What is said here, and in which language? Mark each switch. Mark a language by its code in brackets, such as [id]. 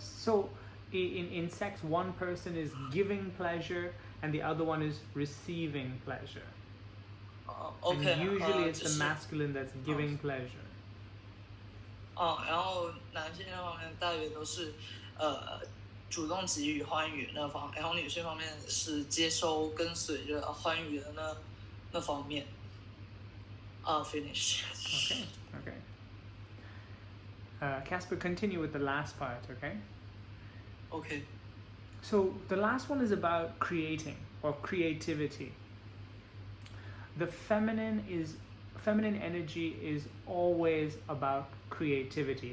[en] So in sex, one person is giving pleasure and the other one is receiving pleasure. Okay. And usually it's the masculine that's giving pleasure. [zh] 然后男性那方面大约都是主动给予欢愉那方，然后女性方面是接收跟随着欢愉的那方面。 [en] Finish. Okay. Casper, continue with the last part, okay? Okay. So the last one is about creating or creativity. The feminine energy is always about creativity.